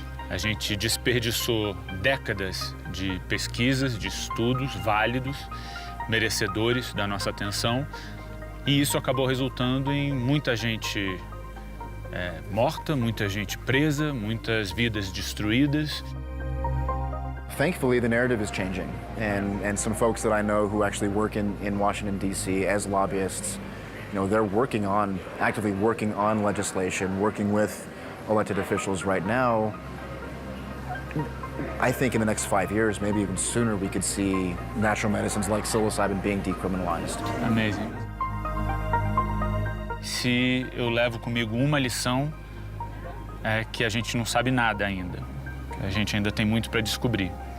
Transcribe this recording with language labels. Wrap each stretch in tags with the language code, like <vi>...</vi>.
<pt>A gente desperdiçou décadas de pesquisas, de estudos válidos, merecedores da nossa atenção, e isso acabou resultando em muita gente morta, muita gente presa, muitas vidas destruídas.</pt> <en>thankfully, the narrative is changing. And some folks that I know who actually work in Washington, D.C. as lobbyists, they're actively working on legislation, working with elected officials right now. I think in the next 5 years, maybe even sooner, we could see natural medicines like psilocybin being decriminalized. Amazing.</en> <pt>Se eu levo comigo uma lição, é que a gente não sabe nada ainda. Que a gente ainda tem muito para descobrir.</pt>